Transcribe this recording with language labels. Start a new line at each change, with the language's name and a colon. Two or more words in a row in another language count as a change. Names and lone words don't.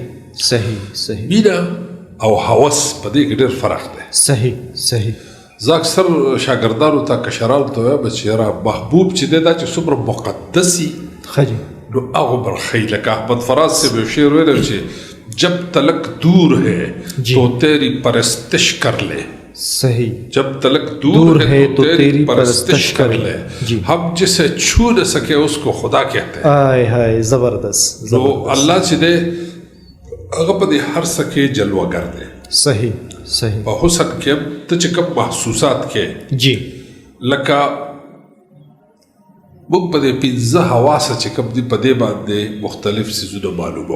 Pashto: صحیح مینه او هوس په دې کې ډېر فرق دی. صحیح زه اکثر شاګردانو ته کشرانو ته وایم چې یاره محبوب چې دی دا چې څومره مقدس وي نو هغه برخی لکه احمد فراز صاحب یو شعر ویلی چې
Urdu: جب تلک دور ہے تو تیری پرستش کر لے.
Pashto: صحیح
Urdu: جب تلک دور ہے تو تیری پرستش کر لے. ہم جسے چھو نہ سکے اس کو خدا کہتے ہیں. آئے زبردست.
Pashto: نو الله چې دی هغه په دې هر څه کې جلوه‌گر دی. صحیح په حسن کې هم ته چې کوم محسوسات کې جی لکه موږ په دې پنځه حواسه چې کوم دي په دې باندې مختلف څیزونه معلوموو.